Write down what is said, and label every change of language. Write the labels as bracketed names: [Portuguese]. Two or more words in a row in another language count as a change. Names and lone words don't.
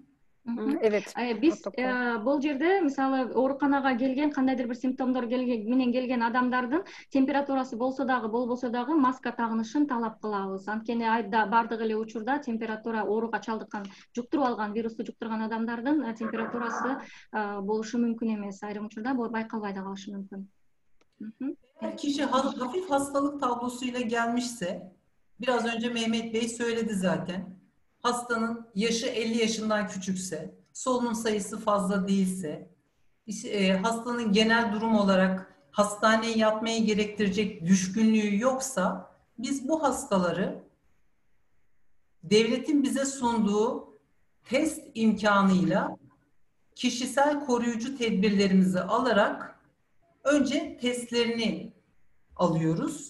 [Turkish] Evet. [Kyrgyz] Биз бул жерде мисалы ооруканага келген кандайдыр бир симптомдор менен келген адамдардын температурасы болсо дагы болбосо дагы маска тагынышын талап кылабыз. Анткени айда бардык эле учурда температура ооруга чалдыккан, жуктуруп алган, вирусту жуктурган адамдардын температурасы болушу мүмкүн эмес. Айрым учурда байкалбай да калышы мүмкүн. [Turkish] Kişi hafif hastalık tablosuyla gelmişse, biraz önce Mehmet Bey söyledi zaten. Hastanın yaşı 50 yaşından küçükse, solunum sayısı fazla değilse, hastanın genel durum olarak hastaneye yatmayı gerektirecek düşkünlüğü yoksa, biz bu hastaları devletin bize sunduğu test imkanıyla kişisel koruyucu tedbirlerimizi alarak önce testlerini alıyoruz.